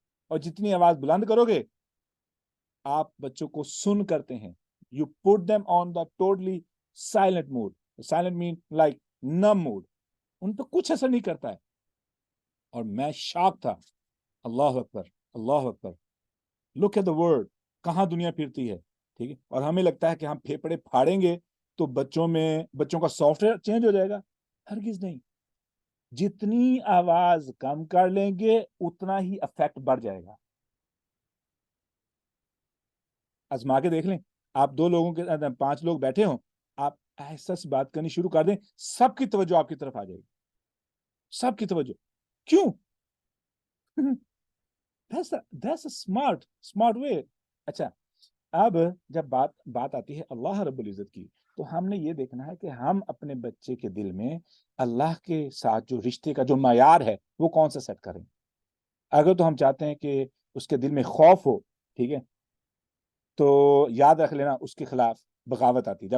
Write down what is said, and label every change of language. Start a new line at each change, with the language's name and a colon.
Urdu: اور جتنی آواز بلند کرو گے, آپ بچوں کو سن کرتے ہیں.
English: You put them on the totally silent mood. Silent mean like numb mood.
Urdu: ان پہ کچھ اثر نہیں کرتا ہے. اور میں شاک تھا. اللہ اکبر, اللہ اکبر.
English: Look at the word.
Urdu: کہاں دنیا پھرتی ہے. ٹھیک ہے, اور ہمیں لگتا ہے کہ ہم پھیپڑے پھاڑیں گے تو بچوں کا سافٹ ویئر چینج ہو جائے گا. ہرگز نہیں. جتنی آواز کم کر لیں گے اتنا ہی افیکٹ بڑھ جائے گا. آزما کے دیکھ لیں, آپ 2 لوگوں کے 5 لوگ بیٹھے ہوں, آپ ایسا سے بات کرنی شروع کر دیں, سب کی توجہ آپ کی طرف آ جائے گی, سب کی توجہ. کیوں؟
English: That's a smart way.
Urdu: اچھا, اب جب بات آتی ہے اللہ رب العزت کی, تو ہم نے یہ دیکھنا ہے کہ ہم اپنے بچے کے دل میں اللہ کے ساتھ جو رشتے کا جو معیار ہے وہ کون سا سیٹ کریں. اگر تو ہم چاہتے ہیں کہ اس کے دل میں خوف ہو, ٹھیک ہے, تو یاد رکھ لینا اس کے خلاف بغاوت آتی ہے.